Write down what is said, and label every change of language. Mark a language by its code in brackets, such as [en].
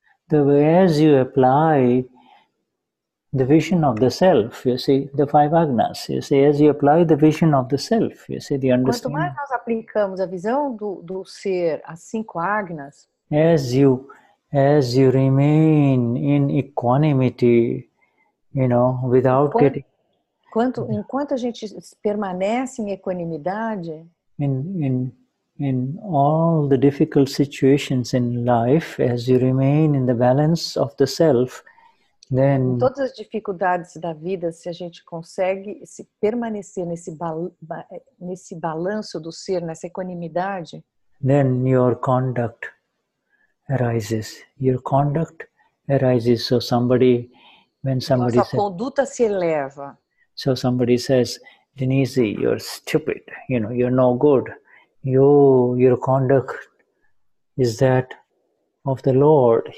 [en] as you apply the vision of the self, you see, the five agnas, you see, as you apply the vision of the self, you see, the understanding. [pt] Quanto mais nós aplicamos a visão do ser, as 5 agnas, [en] as you remain in equanimity, without getting. [pt] Enquanto a gente permanece em equanimidade, [en] in all the difficult situations in life, as you remain in the balance of the self, then, [pt] em todas as dificuldades da vida, se a gente consegue se permanecer nesse balanço do ser, nessa equanimidade, [en] then your conduct arises. So when somebody [pt] nossa conduta se eleva. [en] So somebody says, Denize, you're stupid. You're no good. Your conduct is that of the Lord.